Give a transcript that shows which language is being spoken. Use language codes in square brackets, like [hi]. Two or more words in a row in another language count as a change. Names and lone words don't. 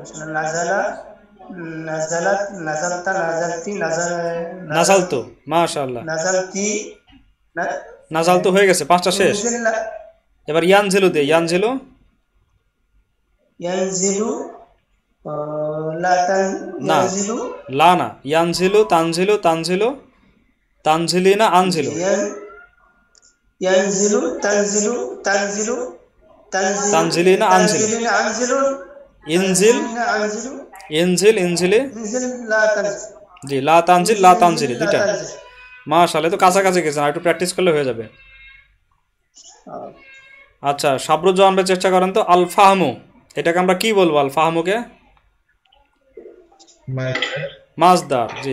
[ar] نزلا، نزلت، نزلتا، نزلتِ, نزلتُ. ما شاء الله, نزلتِ, [bn] নাজালতু হয়ে গেছে, 5টা শেষ। এবার ইয়ানজিলু দিয়ে। ইয়ানজিলু [ar] ينزلُ لا [bn] না, [ar] ينزلُ لا نا, ينزلُ، تنزلُ، تنزلُ، تنزلينَ، أنزلُ. ينزلُ، تنزلُ، تنزلُ, تنزلينَ، أنزلُ. تنزلينَ، أنزلُ, انزلْ, أنزلُ, انزلْ، انزلي. انزلْ لا تنزلْ. জি, لا تنزلْ، لا تنزلي, لا [bn] দুইটা। [ar] تنزلْ. [bn] মাশাআল্লাহ, তো কাছাকাছি গেছেন, আর একটু প্র্যাকটিস করলে হয়ে যাবে। আচ্ছা, সাবরুজ্জামান ভাই চেষ্টা করেন তো। [ar] الفهم [bn] এটাকে আমরা কি বলবো? আল ফাহমুকে মাজদার। জি।